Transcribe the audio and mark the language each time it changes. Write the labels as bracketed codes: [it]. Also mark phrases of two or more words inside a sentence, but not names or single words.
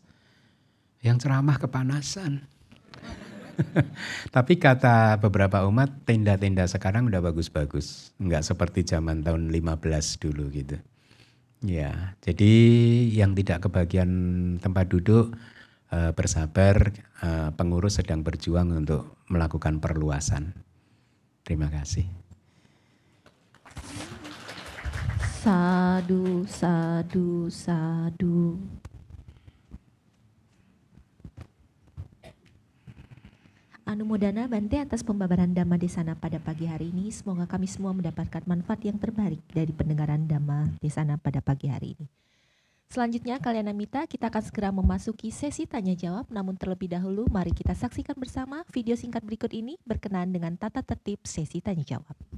[id] Yang ceramah kepanasan. Tapi kata beberapa umat tenda-tenda sekarang udah bagus-bagus. Enggak seperti zaman tahun 15 dulu gitu. Ya, jadi yang tidak kebagian tempat duduk bersabar, pengurus sedang berjuang untuk melakukan perluasan. Terima kasih. [pi] Sadu, sadu, sadu. Anumodana Bante [id] atas pembabaran [pi] Dhamma Desana [id] pada pagi hari ini. Semoga kami semua mendapatkan manfaat yang terbaik dari pendengaran [pi] Dhamma Desana [id] pada pagi hari ini. Selanjutnya [pi] Kalyana Mitra, [id] kita akan segera memasuki sesi tanya jawab. Namun terlebih dahulu mari kita saksikan bersama video singkat berikut ini berkenaan dengan tata tertib sesi tanya jawab.